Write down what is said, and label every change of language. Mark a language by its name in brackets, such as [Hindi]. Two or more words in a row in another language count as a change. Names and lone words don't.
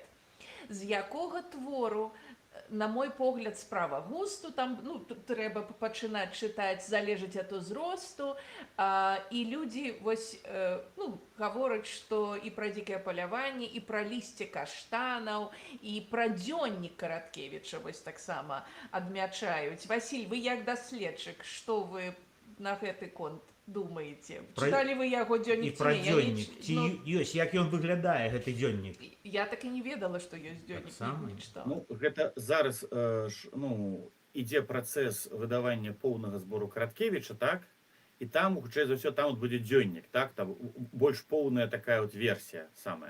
[Belarusian] З якога твору, на мой погляд, справа густу, там трэба пачынаць чытаць, залежыць ад узросту, і людзі гавораць, што і пра дзікае паляванне, і пра лісце каштанаў, і пра дзённік Караткевіча вось таксама адмячаюць. Васіль, вы як даследчык, што вы на гэты конт думаете? Про- Читали вы яго І дзённік ці пра не? Я не дзённік. ч- Ці ну, ёсць, як ён выглядае, гэты дзённік? я так і не ведала, што ёсць дзённік, Таксама? не чытала. Ну, гэта зараз ідзе працэс выдавання поўнага збору Караткевіча, так? І там, хутчэй за ўсё, там будзе дзённік, так? Там больш поўная такая вот версія самая.